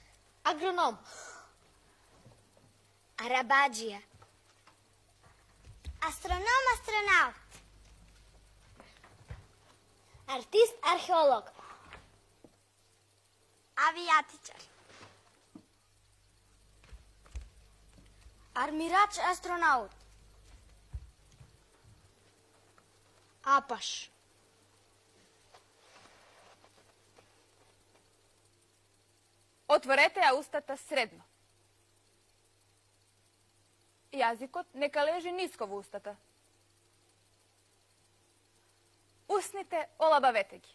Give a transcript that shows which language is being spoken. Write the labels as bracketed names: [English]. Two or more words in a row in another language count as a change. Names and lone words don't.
[Macedonian] Агроном. Арабаджија. Астроном, астронаут. Артист, археолог. Avijatičar. Армирач, астронаут. Apaš. Отворете ја устата средно. Јазикот нека лежи ниско во устата. Усните олабавете ги.